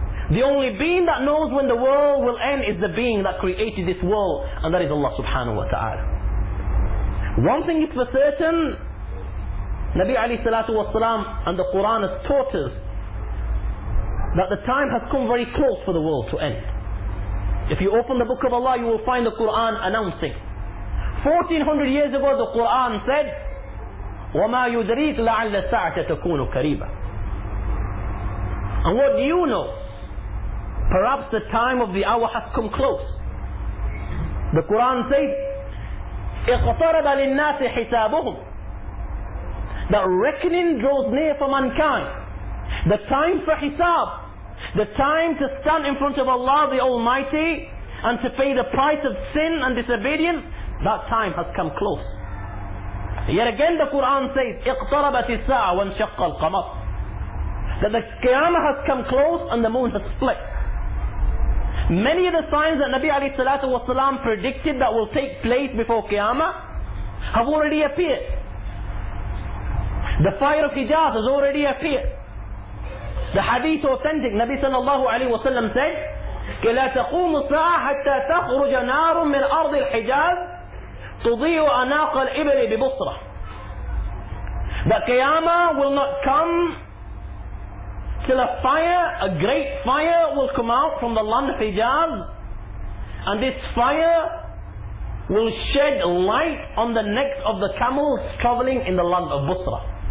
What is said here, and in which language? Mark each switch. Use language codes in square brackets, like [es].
[en] The only being that knows when the world will end is the being that created this world, and that is Allah subhanahu wa ta'ala. One thing is for certain, Nabi alayhi salatu wa salam and the Quran has taught us that the time has come very close for the world to end. If you open the book of Allah, you will find the Quran announcing. 1400 years ago, the Quran said, [ar] وَمَا يُدْرِيكْ لَعَلَّ السَّاعَةَ تَكُونُ كَرِيبًا. [en] And what do you know? Perhaps the time of the hour has come close. The Quran says, [ar] اِقْتَرَبَ لِلنَّاسِ حِسَابُهُمْ. [en] That reckoning draws near for mankind. The time for hisab, the time to stand in front of Allah the Almighty and to pay the price of sin and disobedience, that time has come close. Yet again the Quran says, [ar] اِقْتَرَبَتِ السَّاعَةُ وَانْشَقَّ الْقَمَرُ. [en] That the Qiyamah has come close and the moon has split. Many of the signs that Nabi alayhi salatu wasalam predicted that will take place before Qiyamah have already appeared. The fire of Hijaz has already appeared. The hadith authentic, Nabi sallallahu alayhi wasallam said, [ar] كَلَا تَقُومُ السَّاعَةَ حَتَّى تَخْرُجَ نَارٌ مِنْ أَرْضِ الْحِجَازِ تضيء أناق الإبل ببصرة. [en] That Qiyamah will not come till a great fire will come out from the land of Hijaz, and this fire will shed light on the necks of the camels traveling in the land of Busra.